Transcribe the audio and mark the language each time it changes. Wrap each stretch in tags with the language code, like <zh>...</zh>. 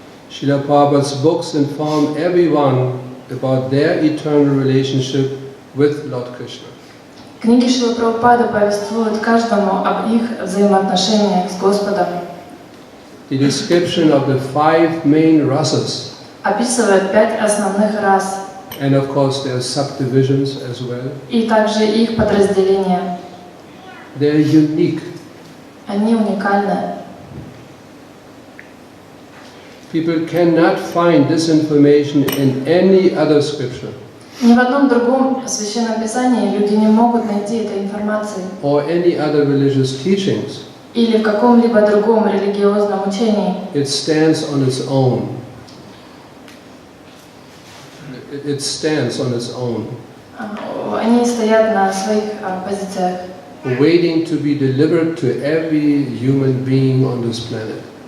<en>Srila Prabhupada's books inform everyone about their eternal relationship with Lord Krishna.</en> <ru>Книги Шрилы Прабхупады повествуют каждому об их взаимоотношениях с Господом.</ru> <en>The description of the 5 main rasas,</en> <ru>Описывает 5 основных рас,</ru> <en>and of course there are subdivisions as well.</en> <ru>и также их подразделения.</ru> <en>They're unique.</en> <ru>Они уникальны.</ru> <en>People cannot find this information in any other scripture</en> <ru>Ни в одном другом священном писании люди не могут найти этой информации</ru> <en>or any other religious teachings.</en> <ru>или в каком-либо другом религиозном учении.</ru> <en>It stands on its own. It stands on its own.</en> <ru>что они стоят на своих позициях,</ru> <en>waiting to be delivered to every human being on this planet.</en>